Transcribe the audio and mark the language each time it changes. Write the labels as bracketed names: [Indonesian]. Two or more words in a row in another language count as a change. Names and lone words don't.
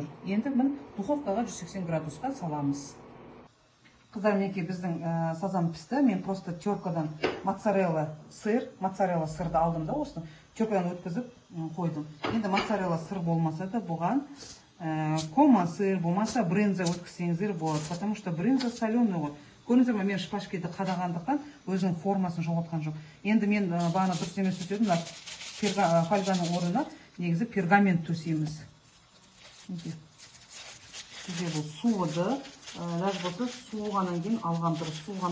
[Kazakh] Енді мін духовкаға 180 градусқа саламыз. Қыздар, мінекей біздің сазан пісті. Мен просто теркадан моцарелла сырды алдым да, осыны теркадан өткізіп қойдым. Енді моцарелла сыр болмаса да бұған кома сыр, болмаса брынза өткізсеңіздер болады, [Russian] потому что брынза соленый ғой. [Kazakh] Көріңіздер ме, мен шпажкеді қадағандықтан өзінің формасын жоғалтқан жоқ. Енді мен бағана дұрыс емес өтедім, фольганың орнына негізі пергамент төсейміз. Бізде бұл суыды, даже болса суығаннан кейін алған дұрыс.